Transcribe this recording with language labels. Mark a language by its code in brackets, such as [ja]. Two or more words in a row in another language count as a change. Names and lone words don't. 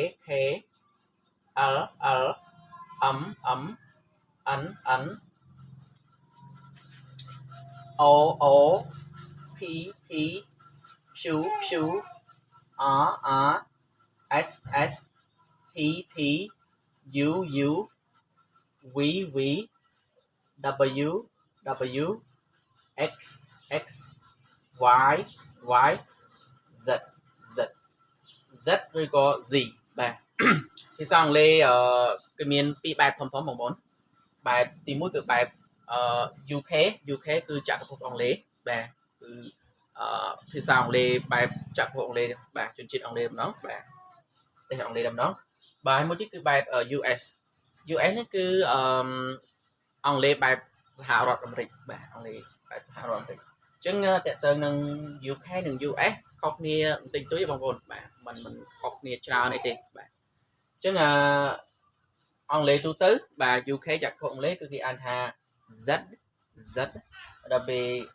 [en] L M N O P Q R S T U V W X Y [km] Z ឬក៏ Z បាទភាសាអង់គ្លេសគឺមានពីរបែបធំៗបងប្អូនបែបទី1គឺបែបUK គឺចក្រភពអង់គ្លេសបាទគឺភាសាអង់គ្លេសបែបចក្រភពអង់គ្លេសបាទជនជាតិអង់គ្លេ សម្ដងបាទប្រទេសអង់គ្លេសតែម្ដងបាទមួយទៀតគឺបែប US នេះគឺអង់គ្លេសបែបសហរដ្ឋអាមេរិកបាទអង់គ្លេសបែបសហរដ្ឋអាមេរិកអញ្ចឹងតើតើនឹង UK និង US ខុសគ្នាបន្តិចតួចបងប្អូនបាទมันខុសគ្នាច្រើនអីទេបាទអញ្ចឹងអង់គ្លេសទូទៅបាទ UK ចាក់ខុសអង់គ្លេសគឺគេអានថា Z Z ដល់ពេល